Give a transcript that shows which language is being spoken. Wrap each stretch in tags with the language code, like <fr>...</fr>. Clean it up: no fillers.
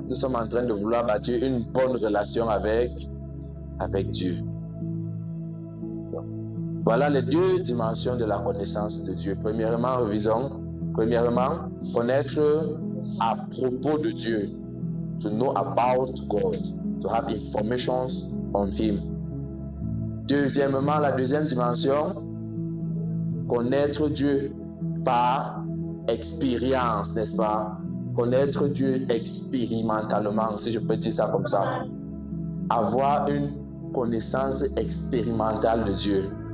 <fr>Nous sommes en train de vouloir bâtir une bonne relation avec Dieu. Donc, voilà les deux dimensions de la connaissance de Dieu. Premièrement, revisons. Premièrement, connaître à propos de Dieu.</fr> <en>To know about God. To have information on Him.</en> <fr>Deuxièmement, la deuxième dimension, connaître Dieu par expérience, n'est-ce pas? Connaître Dieu expérimentalement, si je peux dire ça comme ça. Avoir une connaissance expérimentale de Dieu.</fr>